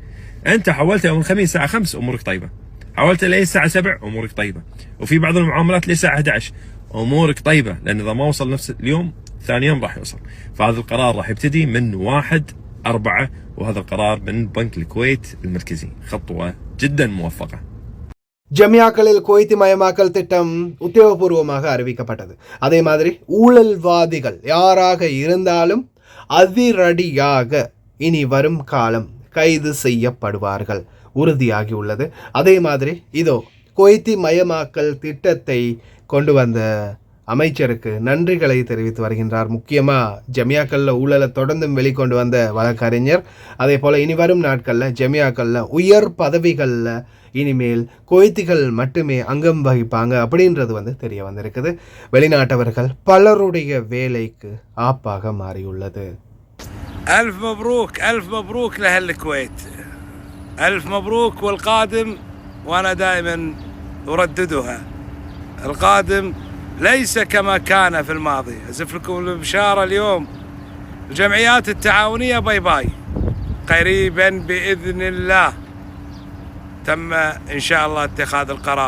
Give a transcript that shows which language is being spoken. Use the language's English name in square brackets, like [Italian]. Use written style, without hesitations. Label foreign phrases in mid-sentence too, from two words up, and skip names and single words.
[Arabic] انت حولت يوم الخميس الساعة 5 امورك طيبة، حاولت ليه الساعة 7 أمورك طيبة، وفي بعض المعاملات ليه الساعة 11 أمورك طيبة، لأن إذا ما وصل نفس اليوم ثاني يوم راح يوصل. فهذا القرار راح يبتدي من 1/4، وهذا القرار من بنك الكويت المركزي، خطوة جدا موفقة. [Tamil] ஜமியாக்களில் குவைத்தி மயமாக்கல் திட்டம் உத்தியோகபூர்வமாக அறிவிக்கப்பட்டது. அதே மாதிரி ஊழல்வாதிகள் யாராக இருந்தாலும் அதிரடியாக இனி வரும் காலம் கைது செய்யப்படுவார்கள் உறுதியாகியுள்ளது. அதே மாதிரி இதோ குவைத்தி மயமாக்கல் திட்டத்தை கொண்டு வந்த அமைச்சருக்கு நன்றிகளை தெரிவித்து வருகின்றார். முக்கியமாக ஜமியாக்களில் ஊழலை தொடர்ந்தும் வெளிக்கொண்டு வந்த வழக்கறிஞர். அதே போல் இனி வரும் நாட்களில் ஜமியாக்களில் உயர் பதவிகளில் இனிமேல் குவைத்திகள் மட்டுமே அங்கம் வகிப்பாங்க அப்படின்றது தெரிய வந்திருக்குது. வெளிநாட்டவர்கள் பலருடைய வேலைக்கு ஆப்பாக மாறியுள்ளது. [Arabic] ألف مبروك ألف مبروك لأهل الكويت، ألف مبروك. والقادم وأنا دائما أرددها، القادم ليس كما كان في الماضي. أزف لكم البشارة اليوم، الجمعيات التعاونية [English] bye bye, [Arabic] قريبا بإذن الله تم إن شاء الله اتخاذ القرار.